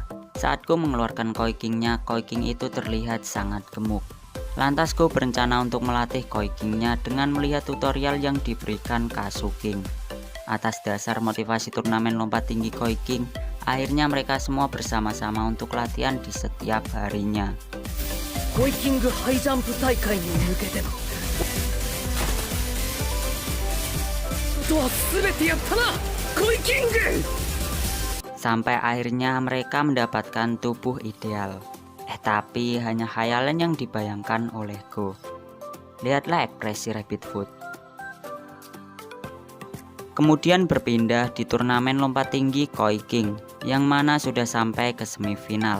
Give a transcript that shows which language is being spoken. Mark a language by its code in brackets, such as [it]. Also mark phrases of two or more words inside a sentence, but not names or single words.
[id] Saat Go mengeluarkan Koi King-nya, Koi King itu terlihat sangat gemuk. Lantas Go berencana untuk melatih Koi King-nya dengan melihat tutorial yang diberikan Kasuking. Atas dasar motivasi turnamen lompat tinggi Koi King, akhirnya mereka semua bersama-sama untuk latihan di setiap harinya. [ja] Koi King High Jump 大会に向けてのあとは全てやったなKoi King! [id] Sampai akhirnya mereka mendapatkan tubuh ideal. Tapi hanya khayalan yang dibayangkan oleh Go. Lihatlah ekspresi Rabbit Foot. Kemudian berpindah di turnamen lompat tinggi Koi King, yang mana sudah sampai ke semifinal.